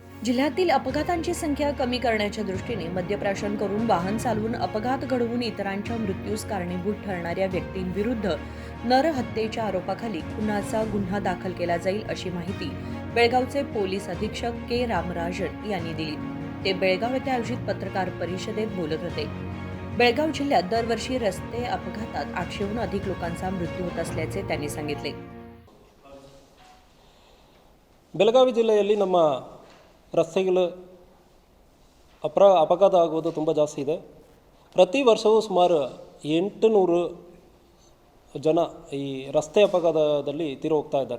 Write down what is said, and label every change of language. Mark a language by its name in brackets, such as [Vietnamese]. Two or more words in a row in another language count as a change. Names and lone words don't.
[Marathi] जिल्ह्यातील अपघातांची संख्या कमी करण्याच्या दृष्टीने मद्यप्राशन करून वाहन चालवून अपघात घडवून इतरांच्या मृत्यूस कारणीभूत ठरणाऱ्या व्यक्तींविरुद्ध नरहत्येच्या आरोपाखाली खुनाचा गुन्हा दाखल केला जाईल अशी माहिती बेळगावचे पोलीस अधीक्षक के रामराजन यांनी दिली. ते बेळगाव येथे आयोजित पत्रकार परिषदेत बोलत होते. बेळगाव जिल्ह्यात दरवर्षी रस्ते अपघातात 800हून अधिक लोकांचा मृत्यू होत असल्याचे त्यांनी सांगितले. [Kannada] ಬೆಳಗಾವಿ ಜಿಲ್ಲೆಯಲ್ಲಿ ನಮ್ಮ ರಸ್ತೆಗಳು ಅಪಘಾತ ಆಗುವುದು ತುಂಬ ಜಾಸ್ತಿ ಇದೆ. ಪ್ರತಿ ವರ್ಷವೂ ಸುಮಾರು 800 ಜನ ಈ ರಸ್ತೆ ಅಪಘಾತದಲ್ಲಿ ತೀರಿ ಹೋಗ್ತಾ ಇದ್ದಾರೆ.